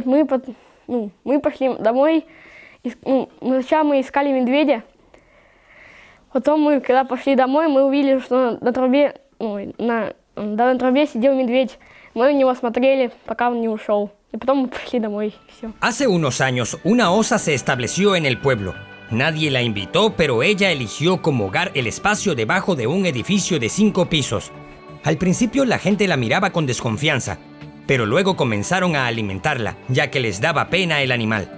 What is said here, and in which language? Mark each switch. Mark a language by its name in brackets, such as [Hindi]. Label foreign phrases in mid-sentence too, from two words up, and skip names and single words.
[Russian] Мы пошли домой. Сначала мы искали медведя. Потом когда пошли домой, мы увидели, что на трубе сидел медведь. Мы на него смотрели, пока он не ушел. Y потом пошли домой. [Spanish] Hace unos años, una osa se estableció en el pueblo. Nadie la invitó, pero ella eligió como hogar el espacio debajo de un edificio de 5 pisos. Al principio la gente la miraba con desconfianza, pero luego comenzaron a alimentarla, ya que les daba pena el animal.